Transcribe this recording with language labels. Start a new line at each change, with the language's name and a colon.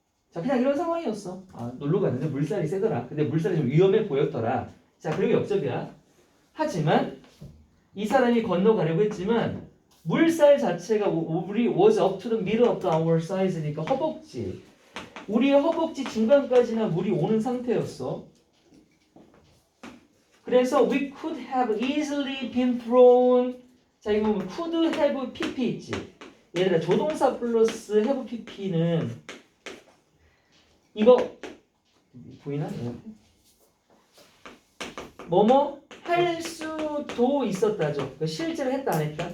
Korean: 자, 그냥 이런 상황이었어. 아, 놀러 갔는데 물살이 세더라. 근데 물살이 좀 위험해 보였더라. 자, 그리고 옆접이야. 하지만 이 사람이 건너가려고 했지만 물살 자체가 우리
English: was up to the middle of our size
Korean: 니까 허벅지. 우리의 허벅지 중간까지나 물이 오는 상태였어. 그래서
English: we could have easily been thrown.
Korean: 자, 이거 보면 could have pp 있지. 얘들아, 조동사 플러스 have pp는 이거 보이나? 뭐뭐 할 수도 있었다죠. 실제로 했다 안 했다?